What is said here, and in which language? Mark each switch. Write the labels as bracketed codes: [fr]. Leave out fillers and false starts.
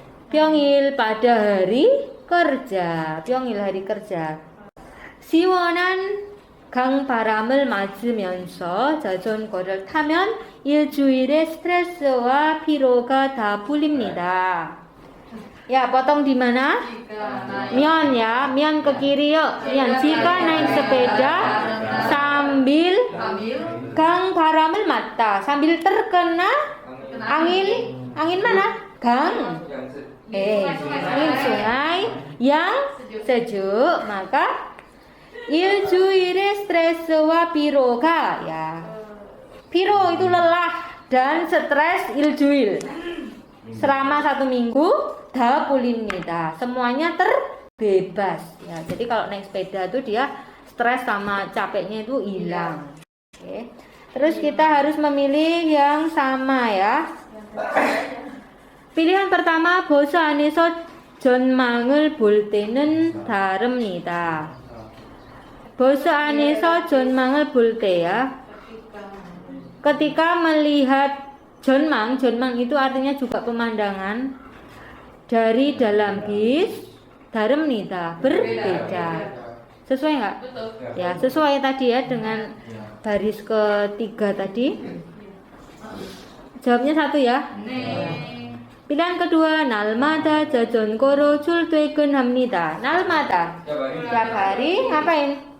[id] 평일 pada hari kerja. 평일 hari kerja. [ko] 시원한 강바람을 맞으면서 자전거를 타면 일주일의 스트레스와 피로가 다 풀립니다. [id] Ya, potong di mana? Mion ya, mion ke kiri yuk. Mion, jika naik sepeda sambil [ko] 강바람을 맞다, [id] sambil terkena angin mana? Angin sungai yang sejuk, maka [ko] 일주일의 스트레스와 피로가 [id] ya. Piro itu lelah dan stres iljuil. Selama 1 minggu [ko] 다 풀립니다. [id] Semuanya terbebas ya. Jadi kalau naik sepeda itu dia stres sama capeknya itu hilang. Oke. Terus kita harus memilih yang sama ya. [ko] Pilihan pertama, 버스 안에서 전망을 볼 때는 다릅니다. 버스 안에서 전망을 볼 때야, [id] ketika melihat 전망 itu artinya juga pemandangan dari dalam bis, da릅니다, berbeda. Sesuai nggak? Ya, sesuai tadi ya dengan baris ketiga tadi. Jawabnya 1 ya. [ko] Pilihan kedua, 날마다 자전거로 출퇴근합니다. [id] 날마다 tiap hari ngapain?